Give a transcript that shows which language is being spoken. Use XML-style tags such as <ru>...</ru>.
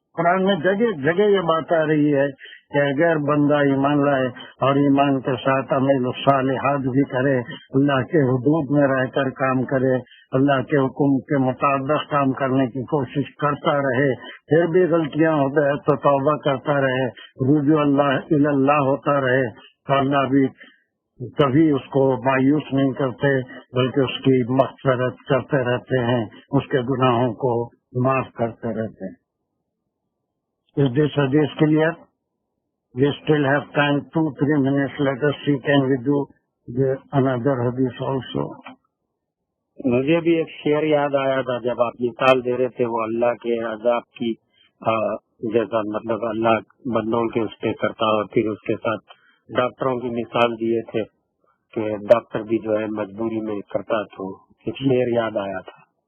<ur>قرآن میں جگہ جگہ یہ بات آ رہی ہے کہ اگر بندہ ایمان لائے اور ایمان کے ساتھ عمل الصالحات بھی کرے، اللہ کے حدود میں رہ کر کام کرے، اللہ کے حکم کے مطابق کام کرنے کی کوشش کرتا رہے، پھر بھی غلطیاں ہو جائے تو توبہ کرتا رہے، رجوع اللہ ہوتا رہے، تو اللہ بھی کبھی اس کو مایوس نہیں کرتے بلکہ اس کی مغفرت کرتے رہتے ہیں، اس کے گناہوں کو معاف کرتے رہتے ہیں.</ur> <en>Is this hadith clear? We still have time, 2-3 minutes. Let us see, can we do another hadith also?</en> <ur>مجھے بھی ایک شعر یاد آیا تھا جب آپ مثال دے رہے تھے وہ اللہ کے عذاب کی، جیسا مطلب اللہ بندوں کے اس پہ کرتا، اور پھر اس کے ساتھ ڈاکٹروں کی مثال دیے تھے کہ ڈاکٹر بھی جو ہے مجبوری میں کرتا. تو ایک شعر یاد آیا تھا.</ur>